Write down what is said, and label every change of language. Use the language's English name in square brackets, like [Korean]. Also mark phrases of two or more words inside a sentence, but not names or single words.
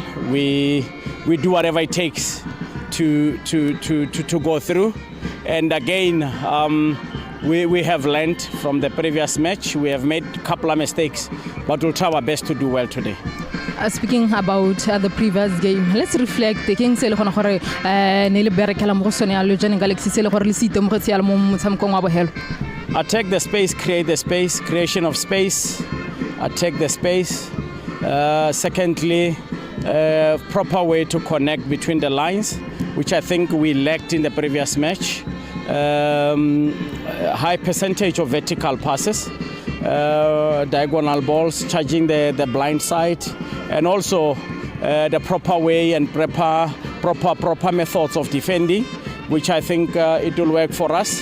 [English] We do whatever it takes to go through. And again, we have learned from the previous match. We have made a couple of mistakes, but we'll try our best to do well today. Speaking about the previous game, let's reflect. [Tswana] Taking sele gona gore ne le berekela mo go sone ya Johannesburg Galaxy sele gore le site mo go tsela mo motshamekong wa bohelo. [English] Attack the space, create the space, creation of space, attack the space. Secondly, proper way to connect between the lines, which I think we lacked in the previous match. High percentage of vertical passes, diagonal balls, charging the blind side, and also the proper way and proper methods of defending, which I think it will work for us.